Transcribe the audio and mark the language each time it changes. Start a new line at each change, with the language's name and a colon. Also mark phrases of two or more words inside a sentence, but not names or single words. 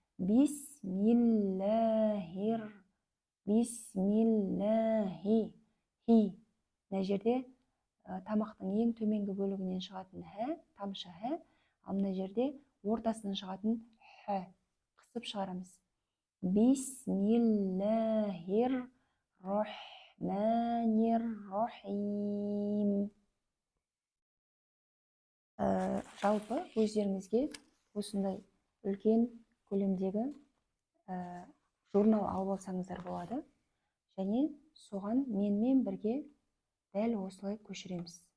Kazakh: Бисмиллахи. Мына жерде тамақтың ең төменгі бөлігінен шығатын тамшы ал мына жерде ортасынан шығатын қысып шығарамыз.
Arabic: بسم الله الرحمن الرحيم.
Kazakh: Жалпы өздеріңізге осындай үлкен көлемдегі журнал алып алсаңыздар болады. Және соған менімен бірге дәл осылай көшіреміз.